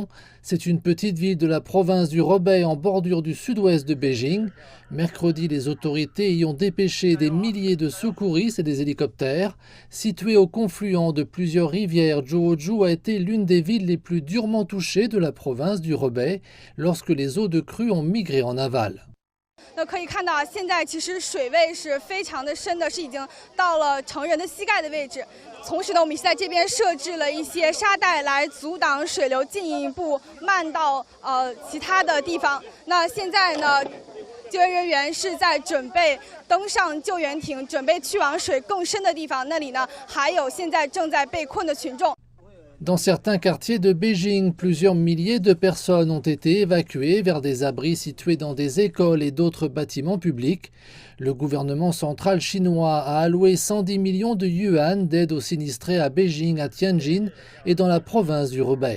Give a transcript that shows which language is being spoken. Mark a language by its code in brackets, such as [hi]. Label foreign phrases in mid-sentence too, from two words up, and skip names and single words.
[fr] C'est une petite ville de la province du Hebei en bordure du sud-ouest de Beijing. Mercredi, les autorités y ont dépêché des milliers de secouristes et des hélicoptères. Située au confluent de plusieurs rivières, Zhuozhou a été l'une des villes les plus durement touchées de la province du Hebei lorsque les eaux de crue ont migré en aval. [zh] 可以看到啊，现在其实水位是非常的深的，是已经到了成人的膝盖的位置。同时呢，我们在这边设置了一些沙袋来阻挡水流进一步漫到其他的地方。那现在呢，救援人员是在准备登上救援艇，准备去往水更深的地方。那里呢，还有现在正在被困的群众。 [fr] Dans certains quartiers de Beijing, plusieurs milliers de personnes ont été évacuées vers des abris situés dans des écoles et d'autres bâtiments publics. Le gouvernement central chinois a alloué 110 millions de yuan d'aide aux sinistrés à Beijing, à Tianjin et dans la province du Hebei.